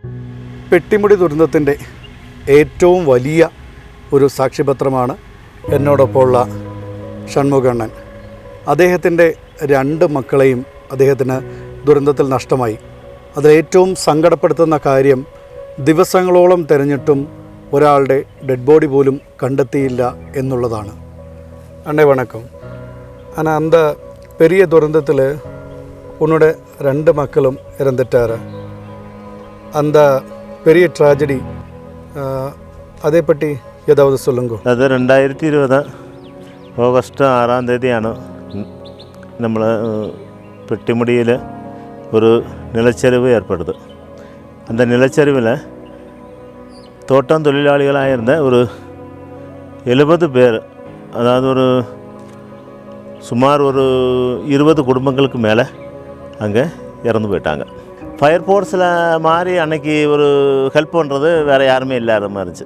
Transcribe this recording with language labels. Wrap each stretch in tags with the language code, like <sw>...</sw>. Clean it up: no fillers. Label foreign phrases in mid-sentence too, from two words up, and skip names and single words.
<ml>പെട്ടിമുടി ദുരന്തത്തിൻ്റെ ഏറ്റവും വലിയ ഒരു സാക്ഷ്യപത്രമാണ് എന്നോടൊപ്പമുള്ള ഷൺമുഖണ്ണൻ. അദ്ദേഹത്തിൻ്റെ 2 മക്കളെയും അദ്ദേഹത്തിന് ദുരന്തത്തിൽ നഷ്ടമായി. അതിലേറ്റവും സങ്കടപ്പെടുത്തുന്ന കാര്യം ദിവസങ്ങളോളം തിരഞ്ഞിട്ടും ഒരാളുടെ ഡെഡ് ബോഡി പോലും കണ്ടെത്തിയില്ല എന്നുള്ളതാണ്.</ml> <ta>அண்ணே வணக்கம். ஆனால் அந்த பெரிய துரந்தத்தில் உன்னோட 2 மக்களும் இறந்துட்டார். அந்த பெரிய ட்ராஜடி அதை பற்றி ஏதாவது சொல்லுங்க.</ta> <ml>അത് 2020 ഓഗസ്റ്റ് 6-ാം തീയതിയാണ് നമ്മൾ പെട്ടിമുടിയിൽ ഒരു നിലച്ചരിവ് ഏർപ്പെടുന്നത്.</ml> <ta>அந்த நிலச்சரிவில் தோட்டம் தொழிலாளிகளாக இருந்த ஒரு 70 பேர், அதாவது சுமார் ஒரு 20 குடும்பங்களுக்கு மேலே அங்கே இறந்து போயிட்டாங்க. ஃபயர் ஃபோர்ஸில் மாதிரி அன்னைக்கு ஒரு ஹெல்ப் பண்ணுறது வேறு யாருமே இல்லாத மாதிரி இருந்துச்சு.</ta>